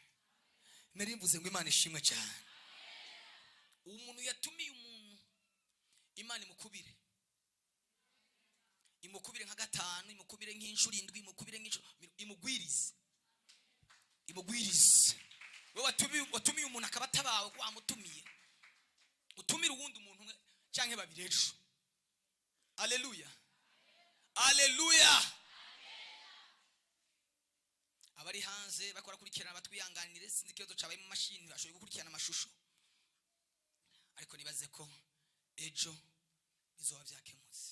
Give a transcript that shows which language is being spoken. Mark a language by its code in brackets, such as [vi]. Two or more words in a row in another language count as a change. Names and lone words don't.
[rn] Narimvuze ngo Imana ishimwe cyane. Umuntu yatumiye umuntu, Imana imukubire nka 5, imukubire nk'inshuro 7, imukubire nk'inshuro, imugwirize. Wewe watumiye umuntu akaba atabawe ko wamutumiye, utumira uwundi umuntu umwe canke babiri ejo. Haleluya, haleluya. Abari hanze bakora kurikirana batwiyanganire, sinzi ikibazo cabaye mu mashini bashoboye gukurikirana amashusho, ariko nibaze ko ejo bizoba byakemutse.